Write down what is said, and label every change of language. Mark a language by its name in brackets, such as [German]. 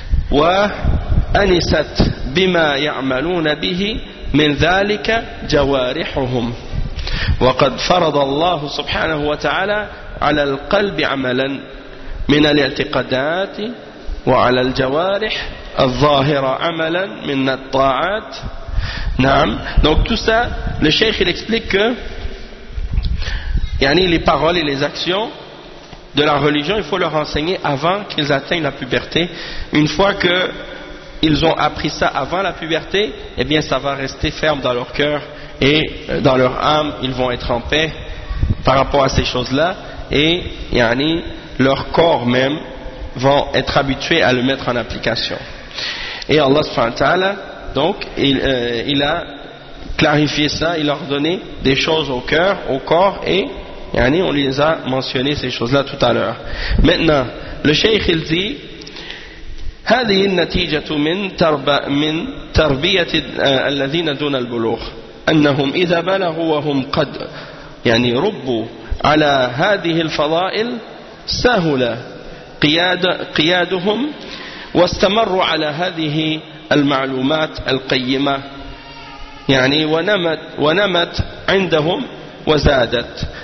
[Arabic] وأنست بما يعملون به من ذلك جوارحهم وقد فرض الله سبحانه وتعالى على القلب عملا من الاعتقادات وعلى الجوارح الظاهرة عملا من الطاعات. [French] Non. Donc tout ça, le cheikh il explique que yani, les paroles et les actions de la religion, il faut leur enseigner avant qu'ils atteignent la puberté. Une fois qu'ils ont appris ça avant la puberté, eh bien ça va rester ferme dans leur cœur et dans leur âme, ils vont être en paix par rapport à ces choses-là. Et yani, leur corps même vont être habitués à le mettre en application. Et Allah subhanahu wa ta'ala, donc, il a clarifié ça, il a ordonné des choses au cœur, au corps, et yani, on les a mentionné ces choses-là tout à l'heure. Maintenant, le cheikh il dit [Arabic] هذه النتيجة من تربية الذين دون البلوغ أنهم إذا بلغوا وهم قد يعني ربوا على هذه الفضائل سهل قيادهم واستمروا على هذه المعلومات القيمة يعني ونمت عندهم وزادت